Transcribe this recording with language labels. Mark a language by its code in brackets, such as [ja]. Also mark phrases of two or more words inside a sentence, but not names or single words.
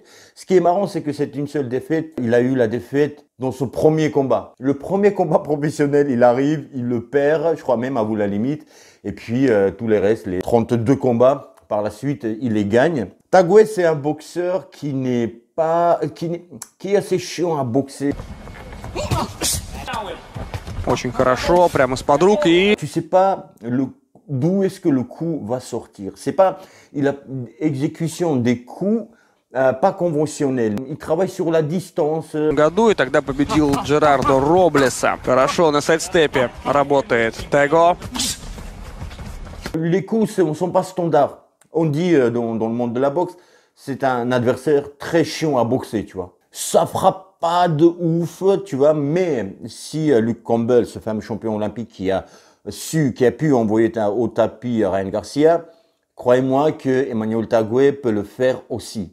[fr] Ce qui est marrant, c'est que c'est une seule défaite. Il a eu la défaite dans son premier combat. Le premier combat professionnel, il arrive, il le perd, je crois même à vous la limite. Et puis tous les restes, les 32 combats, par la suite, il les gagne. Tagué, c'est un boxeur qui est assez chiant à boxer. [ru] Очень хорошо, прямо из-под рук и... [fr] Tu sais pas d'où est-ce que le coup va sortir. C'est pas, il a exécution des coups pas conventionnels. Il travaille sur la distance. [ru] Году и тогда победил Джерардо Роблеса. Хорошо, на сайдстепе работает Таго. [fr] Les coups ne sont pas standards. On dit dans le monde de la boxe, c'est un adversaire très chiant à boxer, tu vois. Ça frappe pas de ouf, tu vois, mais si Luke Campbell, ce fameux champion olympique qui a pu envoyer au tapis Ryan Garcia, croyez-moi que Emmanuel Tagué peut le faire aussi.